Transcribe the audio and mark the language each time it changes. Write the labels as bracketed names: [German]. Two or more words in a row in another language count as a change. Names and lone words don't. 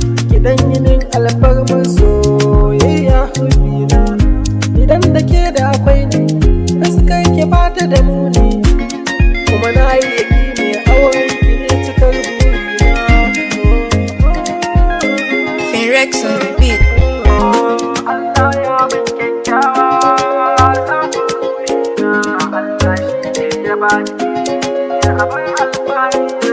[Hausa] Ki dan yi min alfarmar soyayya hobina. Idan da ke da akwai ni, fuskar ki ba ta da muni. Kuma na yi yaƙini auren ki ne cikar burina. [English] Firex on the beat. [Hausa] Allah ya ban kyakkyawa, za ku juna. Allah shi ne ya bani, ya bar alfahari.